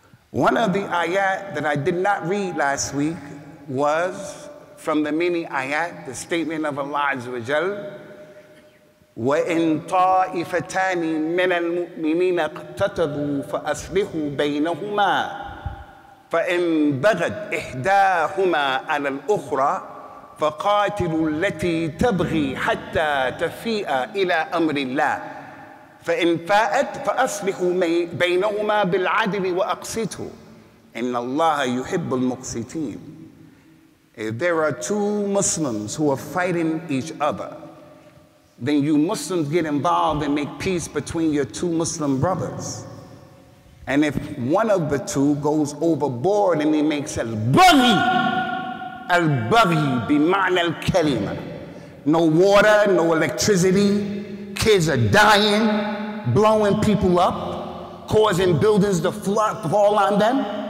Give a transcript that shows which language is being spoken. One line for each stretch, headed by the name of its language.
English: One of the ayat that I did not read last week was from the many ayat, the statement of Allah Azza wa Jal,
Arabic: وَإِن طَائِفَتَانِ مِنَ الْمُؤْمِنِينَ اقْتَتَلُوا فَأَصْلِحُوا بَيْنَهُمَا فَإِن بَغَتْ إِحْدَاهُمَا عَلَى الْأُخْرَى فَقَاتِلُوا الَّتِي تَبْغِي حَتَّى تَفِيءَ إِلَى أَمْرِ اللَّهِ فإن فاءت فأصلحوا بينهما بالعدل وأقسطوا إن الله يحب المقسطين.
English: If there are two Muslims who are fighting each other, then you Muslims get involved and make peace between your two Muslim brothers. And if one of the two goes overboard and he makes al-baghi bima'na al-kalima, no water, no electricity, kids are dying, blowing people up, causing buildings to fall on them.